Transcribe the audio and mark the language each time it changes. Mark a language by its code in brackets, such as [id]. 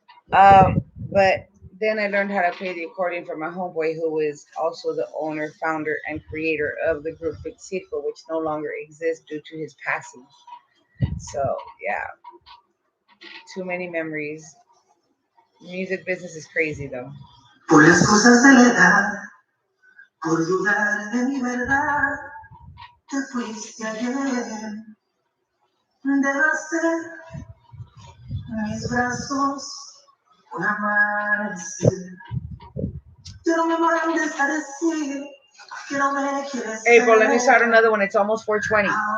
[en] But then I learned how to play the accordion from my homeboy, who is also the owner, founder, and creator of the group Big Circo, which no longer exists due to his passing. So yeah, too many memories. Music business is crazy though. [es] Por las cosas de la edad, por dudar de mi verdad, te fuiste ayer. Dejaste mis brazos un amanecer. Yo no me mandes a decir que no me quieres. [en] April, let me start another one. It's almost 4:20.